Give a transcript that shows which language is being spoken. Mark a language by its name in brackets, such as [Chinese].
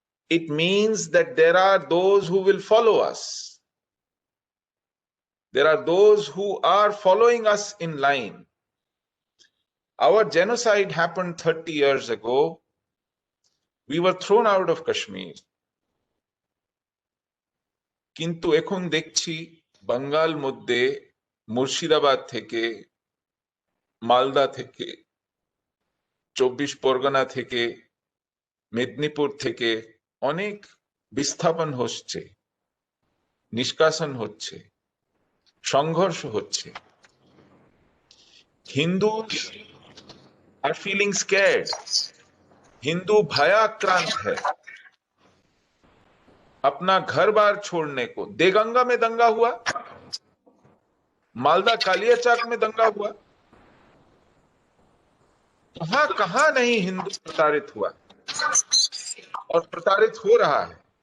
[English] It means that there are those who will follow us. There are those who are following us in line. Our genocide happened 30 years ago. We were thrown out of Kashmir. [Bangla] কিন্তু এখন দেখছি বাঙ্গাল মধ্যে, মুর্শিদাবাদ থেকে, মালদা থেকে, 24 পরগনা থেকে, মেদিনীপুর থেকে অনেক বিস্থাপন হচ্ছে, নিষ্কাশন হচ্ছে, সংঘর্ষ হচ্ছে। [English] Hindus are feeling scared. [Hindi] Hindu भयाक्रांत है अपना घर बार छोड़ने को। देगंगा में दंगा हुआ, मालदा कालियाचाक में दंगा हुआ, कहां कहां नहीं हिंदू प्रताड़ित हुआ और प्रताड़ित हो रहा है।